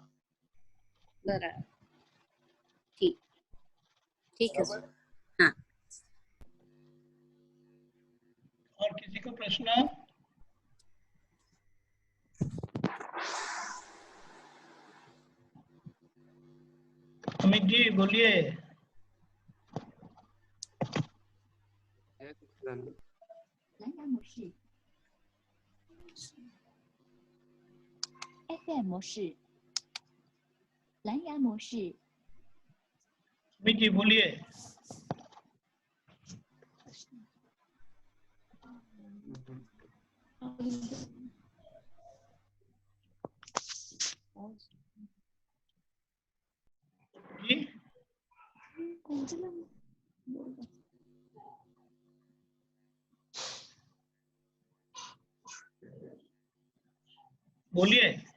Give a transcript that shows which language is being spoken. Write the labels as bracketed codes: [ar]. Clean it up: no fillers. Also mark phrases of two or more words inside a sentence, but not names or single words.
[hi] बराबर। ठीक ठीक है बराबर। हाँ। और किसी को प्रश्न? अमित जी बोलिए। [zh] FM 模式，蓝牙模式。 [hi] अमित जी बोलिए। जी बोलिए।